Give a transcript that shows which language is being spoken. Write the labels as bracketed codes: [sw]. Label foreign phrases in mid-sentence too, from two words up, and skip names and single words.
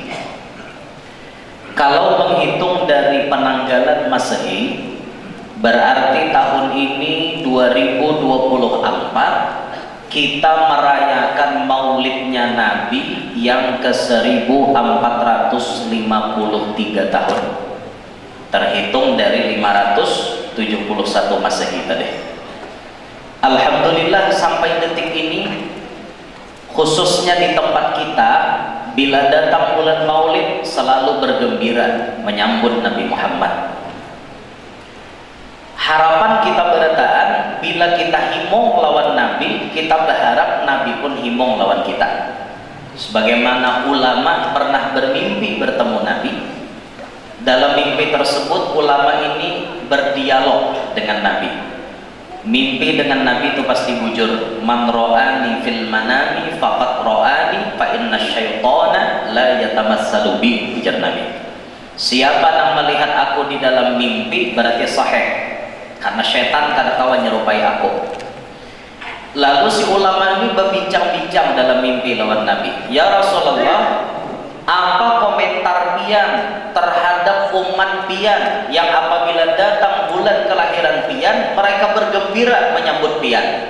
[bjn] Kalau menghitung dari penanggalan Masehi, berarti tahun ini 2024 kita merayakan maulidnya Nabi yang ke-1453 tahun, terhitung dari 571 Masehi tadi. Alhamdulillah, sampai detik ini, khususnya di tempat kita, bila datang bulan Maulid selalu bergembira menyambut Nabi Muhammad. Harapan kita berataan, bila kita himong lawan Nabi, kita berharap Nabi pun himong lawan kita. Sebagaimana ulama pernah bermimpi bertemu Nabi, dalam mimpi tersebut ulama ini berdialog dengan Nabi. Mimpi dengan Nabi itu pasti bujur. [ar] من رآني في المنام فقد رآني فإن الشيطان لا يتمثل بي, [bjn] ujar Nabi. Siapa yang melihat aku di dalam mimpi berarti sahih, karena syaitan kadang-kadang menyerupai aku. Lalu si ulama ini berbincang-bincang dalam mimpi lawan Nabi. Ya Rasulullah, apa komentar pian terhadap umat pian yang apabila datang bulan kelahiran pian mereka bergembira menyambut pian?